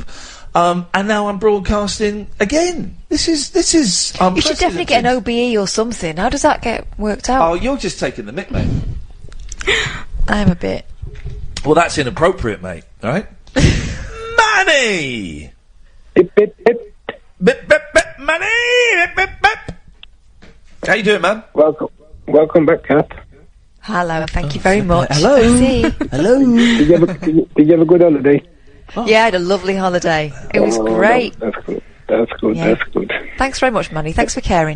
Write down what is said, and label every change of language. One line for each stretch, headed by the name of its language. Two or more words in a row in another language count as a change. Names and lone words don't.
English: And now I'm broadcasting again. This is You should definitely get an OBE or something. How does that get worked out? Oh, you're just taking the mick, mate. I am a bit. Well, that's inappropriate, mate. All right? Manny! Bip, bip, bip. Bip, bip, bip, Manny! Bip, bip, bip. How you doing, man? Welcome back, Kat. Hello, thank you very much. Hello. I see. Hello. Did you have a good holiday? Yeah, I had a lovely holiday. It was great. That's good. That's good. Yeah. That's good. Thanks very much, Manny. Thanks for caring.